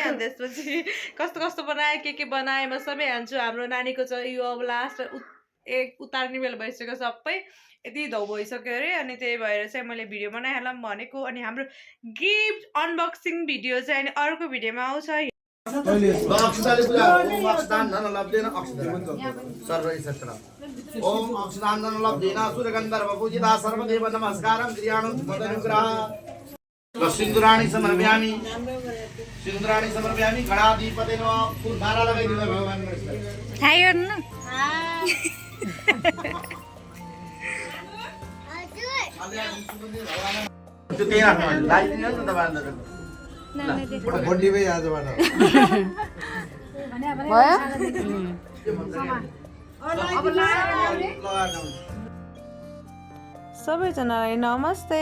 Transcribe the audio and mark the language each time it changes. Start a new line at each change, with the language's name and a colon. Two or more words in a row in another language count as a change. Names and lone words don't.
Nepali: अनि त्यसपछि कस्तो बनाएँ के बनाएँ म सबै हान्छु। हाम्रो नानीको चाहिँ यो अब लास्ट उतार्ने बेला भइसक्यो, सबै यति धौ भइसक्यो अरे। अनि त्यही भएर चाहिँ मैले भिडियो बनाइहालौँ भनेको। अनि हाम्रो
English: gift unboxing video
Nepali: चाहिँ अनि अर्को भिडियोमा आउँछ।
Sanskrit: ओम अक्षदानन लब्धेन सूर्यगंधर्व पूजिता सर्वदेव नमस्कारं क्रियाणं मदनुग्रह सिंदूराणि समर्पयामि गणाधिपते नमः।
Nepali: फूल माला लगाइदिनु भगवान हाय गर्नु त्यो के राख्नु लाइदिनु न तपाईहरुले बन्डी भइ आजबाट सबैजनालाई नमस्ते।